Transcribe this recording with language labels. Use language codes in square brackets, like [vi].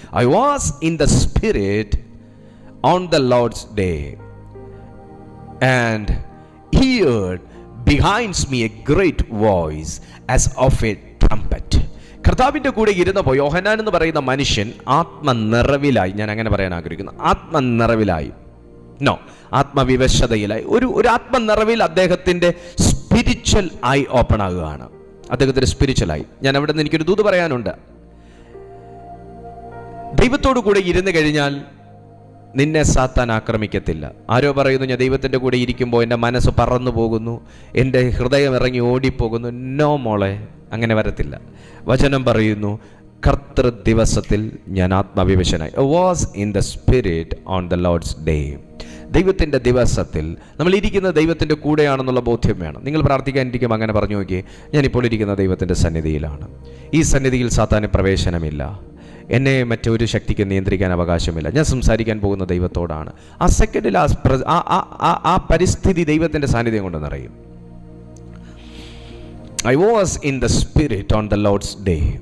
[en] I was in the spirit on the Lord's day and heard behind me a great voice as of a trumpet. [ml] കർത്താവിൻ്റെ കൂടെ ഇരുന്നപ്പോൾ യോഹന്നാൻ എന്ന് പറയുന്ന മനുഷ്യൻ ആത്മനിറവിലായി. ഞാൻ അങ്ങനെ പറയാൻ ആഗ്രഹിക്കുന്നു. ആത്മനിറവിലായി, ആത്മവിവശതയിലായി. ഒരു ആത്മനിറവിൽ അദ്ദേഹത്തിൻ്റെ [en] spiritual eye open [ml] ആകുകയാണ്. അദ്ദേഹത്തിൻ്റെ സ്പിരിച്വലായി. ഞാൻ അവിടെ നിന്ന് എനിക്കൊരു ദൂത് പറയാനുണ്ട്. ദൈവത്തോടു കൂടെ ഇരുന്ന് കഴിഞ്ഞാൽ നിന്നെ സാത്താൻ ആക്രമിക്കത്തില്ല. ആരോ പറയുന്നു, ഞാൻ ദൈവത്തിൻ്റെ കൂടെ ഇരിക്കുമ്പോൾ എൻ്റെ മനസ്സ് പറന്നു പോകുന്നു, എൻ്റെ ഹൃദയം ഇറങ്ങി ഓടിപ്പോകുന്നു. നോ മോളെ, അങ്ങനെ വരത്തില്ല. വചനം പറയുന്നു, കർത്തൃ ദിവസത്തിൽ ഞാൻ ആത്മവിവശനായി. [en] Was in the spirit on the Lord's day. [ml] ദൈവത്തിൻ്റെ ദിവസത്തിൽ നമ്മൾ ഇരിക്കുന്ന ദൈവത്തിൻ്റെ കൂടെയാണെന്നുള്ള ബോധ്യം വേണം. നിങ്ങൾ പ്രാർത്ഥിക്കാനിരിക്കുമ്പോൾ അങ്ങനെ പറഞ്ഞു നോക്കിയേ, ഞാനിപ്പോൾ ഇരിക്കുന്ന ദൈവത്തിൻ്റെ സന്നിധിയിലാണ്. ഈ സന്നിധിയിൽ സാത്താന് പ്രവേശനമില്ല. എന്നെ മറ്റൊരു ശക്തിക്ക് നിയന്ത്രിക്കാൻ അവകാശമില്ല. ഞാൻ സംസാരിക്കാൻ പോകുന്ന ദൈവത്തോടാണ്. ആ സെക്കൻഡിൽ ആ പരിസ്ഥിതി ദൈവത്തിൻ്റെ സാന്നിധ്യം കൊണ്ട് നിറയും. [en] I was in the spirit on the Lord's day.